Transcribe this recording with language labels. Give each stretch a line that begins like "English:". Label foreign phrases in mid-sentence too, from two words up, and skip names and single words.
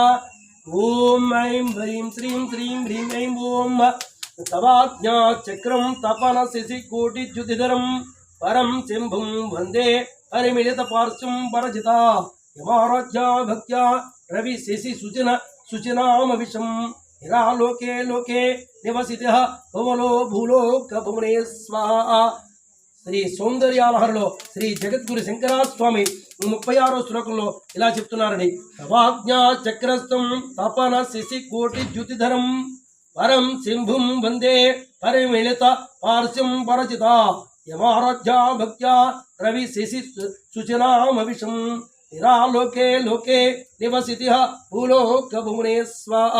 Sanskrit: ओं ऐं ह्रीं श्रीं श्रीं ह्रीं ऐं ओं तवाज्ञा चक्रं तपनशिशिकोटिच्युतिधरं परं शम्भुं वन्दे परिमिलित पार्श्वं परजिता यमाराध्या भक्त्या रवि शशि सुचनामविशं निरालोके लोके निवसितः भुवनो भूलोकभुवने स्वाहा।
Telugu: శ్రీ సౌందర్యాలహరిలో శ్రీ జగద్గురు శంకరాస్వామి 36వ శ్లోకంలో ఇలా చెప్తున్నారని,
Sanskrit: తవాజ్ఞా చక్రస్థం తపన శశి కోటి జ్యుతిధరం పరం శంభుం వందే పరిమిళిత పార్శ్వం పరచిత యమారాధ్యా భక్త్యా రవి శశి సుచనామవిషం నిరాలోకే లోకే నివసితిః భూలోకభువనే స్వాహా.